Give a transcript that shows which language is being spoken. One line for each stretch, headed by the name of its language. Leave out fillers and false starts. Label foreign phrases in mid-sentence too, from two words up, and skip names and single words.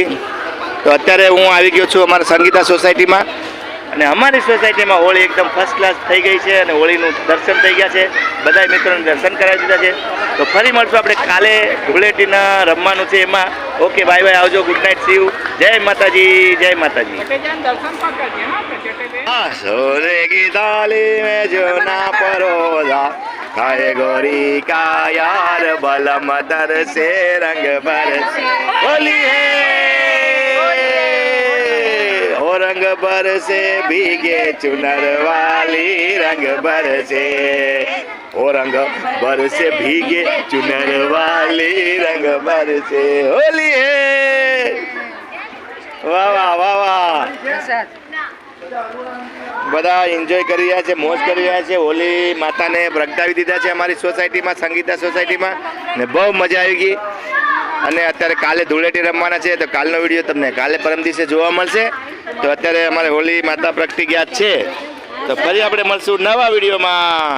Gujarati: તો અત્યારે હું આવી ગયો છું અમારા સંગીતા સોસાયટીમાં અને અમારી સોસાયટીમાં હોળી એકદમ
English: first class
Gujarati: થઈ ગઈ છે અને હોળીનું દર્શન થઈ ગયા છે. બધા મિત્રોને દર્શન કરાવી દીધા છે. તો ફરી મળશું આપણે કાલે ધૂળેટીના રમવાનું છે એમાં.
English: okay bye bye, આવજો, good night, see you.
Gujarati: જય માતાજી, જય માતાજી.
Hindi: सोने की थाली में जो ना परोसा खाए गोरी का यार बलम दर से रंग बरसे होली है ओ रंग बरसे भीगे चुनर वाली रंग बरसे ओ रंग बरसे भीगे चुनर वाली रंग बरसे होली है. वाह वाह वाह वाह.
Gujarati: બધા એન્જોય કરી રહ્યા છે, મોજ કરી રહ્યા છે. હોલી માતાને પ્રગટાવી દીધા છે અમારી સોસાયટીમાં, સંગીતા સોસાયટીમાં, ને બહુ મજા આવી ગઈ. અને અત્યારે કાલે ધૂળેટી રમવાના છે તો કાલનો વિડીયો તમને કાલે પરમ દિવસે જોવા મળશે. તો અત્યારે અમારે હોલી માતા પ્રગટી ગયા છે. તો ફરી આપણે મળશું નવા વિડીયોમાં.